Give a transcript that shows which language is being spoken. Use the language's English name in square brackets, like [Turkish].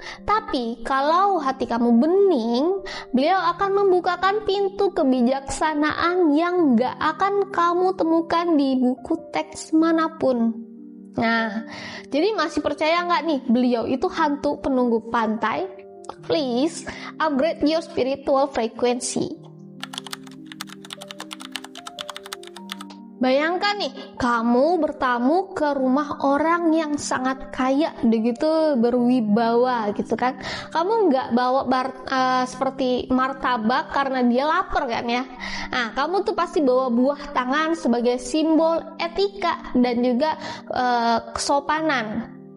[Indonesian] Tapi kalau hati kamu bening, beliau akan membukakan pintu kebijaksanaan yang gak akan kamu temukan di buku teks manapun. Nah, jadi masih percaya gak nih beliau itu hantu penunggu pantai? [English] Please upgrade your spiritual frequency. [Indonesian] Bayangkan nih, kamu bertamu ke rumah orang yang sangat kaya, begitu berwibawa gitu kan. Kamu nggak bawa seperti martabak karena dia lapar kan ya. Nah, kamu tuh pasti bawa buah tangan sebagai simbol etika dan juga kesopanan.